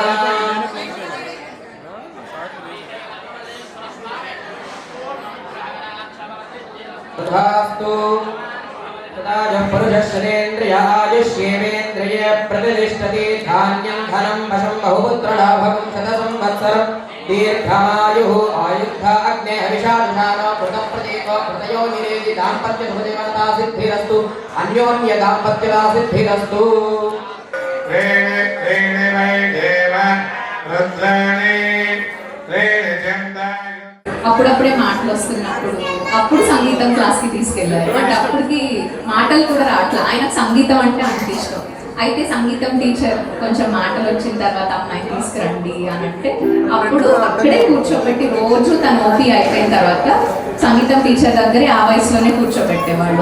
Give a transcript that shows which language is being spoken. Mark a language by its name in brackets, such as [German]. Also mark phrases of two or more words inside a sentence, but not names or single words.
[Sanskrit] तथास्तु तदाजः पुरुषः शतेन्द्रियायुष्येवेन्द्रिये प्रतिष्ठति धान्यं धनं वशं बहुपुत्रलाभकं शतसंवत्सरं दीर्घमायुः आयुद्धा अग्ने हविषादुषानो कृतप्रतीको कृतयो निरेति दाम्पत्यसुखदेवता सिद्धिरस्तु अन्योन्य दाम्पत्यता सिद्धिरस्तु त्रीणि वै देव रुद्राणि त्रीणि चन्दायुं [Telugu] అప్పుడప్పుడే మాటలు వస్తున్నప్పుడు అప్పుడు సంగీతం క్లాస్కి తీసుకెళ్లారు అంటే అప్పటికి మాటలు కూడా రావట్లేదు. ఆయనకు సంగీతం అంటే అంత ఇష్టం. అయితే సంగీతం టీచర్ కొంచెం మాటలు వచ్చిన తర్వాత అమ్మాయిని తీసుకురండి అని అంటే అప్పుడు అక్కడే కూర్చోబెట్టి రోజు తన ఓపీ అయిపోయిన తర్వాత సంగీతం టీచర్ దగ్గరే ఆ వయసులోనే కూర్చోబెట్టేవాళ్ళు.